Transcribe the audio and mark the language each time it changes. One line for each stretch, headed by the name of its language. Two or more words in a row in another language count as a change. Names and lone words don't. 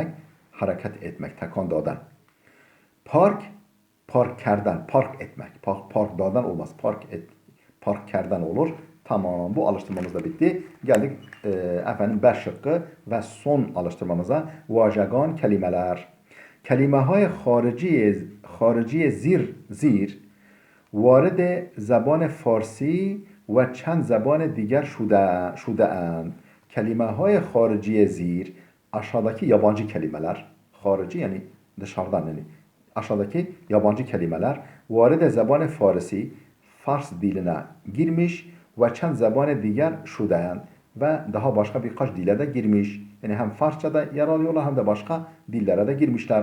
Turkish: Hareket etmek tekondodan. Park, parkerden, park etmek. Park dağdan olmaz. Parkerden olur. Tamam, bu alıştırmamız da bitti. Geldik efendim 5 şıkkı ve son alıştırmamıza. Vajagan kelimeler.
Persian: Kelimeهای خارجی زیر وارد زبان فارسی و چند زبان دیگر شده اند. Kelime های خارجی زیر
Turkish: aşağıdaki yabancı kelimeler. Harici yani dışarıdan yani aşağıdaki yabancı kelimeler
Persian: وارد زبان فارسی
Turkish: Fars diline girmiş ve
Persian: چند زبان دیگر شده‌اند
Turkish: ve daha başka birkaç dile de girmiş. Yani hem Farsça'da yer alıyorlar hem de başka dillere de girmişler.